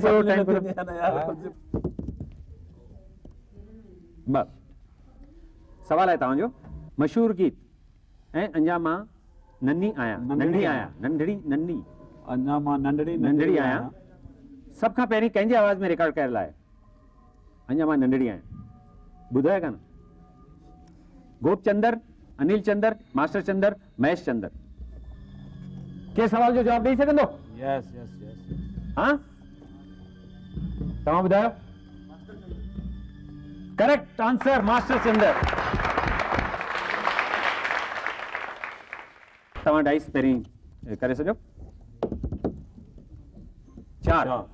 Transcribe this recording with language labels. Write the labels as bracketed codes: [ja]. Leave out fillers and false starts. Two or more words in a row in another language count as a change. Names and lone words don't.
[sd] बस सवाल आहे तव्हांजो मशहूर गीत ऐं अञा मां नंढी आहियां सभ खां पहिरीं कंहिंजे आवाज़ में रिकॉर्ड कयल आहे? अञा मां नंढड़ी आहियां। ॿुधायो कान? गोपचंदर, अनिल चंदर, मास्टर चंदर, महेश चंदर। के सवाल जो जवाब ॾेई सघंदो? [en] yes yes yes [sd] हाँ तव्हां ॿुधायो। [en] correct answer [sd] मास्टर चंदर। तव्हां डाइस पहिरीं करे सॼो। 4।